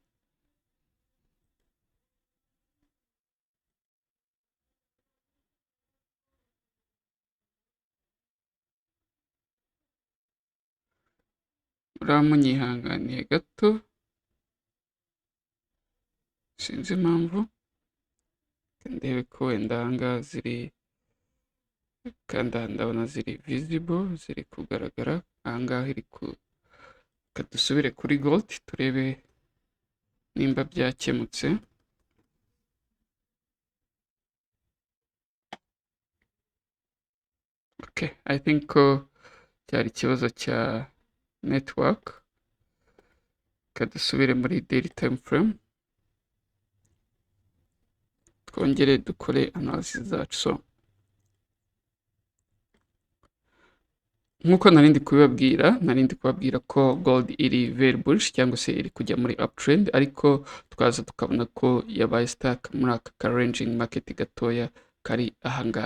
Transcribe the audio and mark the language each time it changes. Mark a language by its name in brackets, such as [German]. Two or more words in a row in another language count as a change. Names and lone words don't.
[Kinyarwanda] Munyihanganiye gato, sinzi impamvu. Ndebe ko wenda ahangaha ziri, kandi ndabona ziri visible, ziri kugaragara. Ahangaha iri kadusubire kuri gold turebe nimba byakemutse. [English] Okay, I think [Kinyarwanda] ko cyari ikibazo cya network. Kadusubire muri [English] daily time frame [Kinyarwanda] twongere dukore analysis zacu. So nkuko narindi kubabwira ko gold iri [English] very bullish [Kinyarwanda] cyangwa se iri kujya muri uptrend, ariko twaza tukabona ko yabaye stuck muri aka [English] ranging market [Kinyarwanda] gatoya kari ahangaha.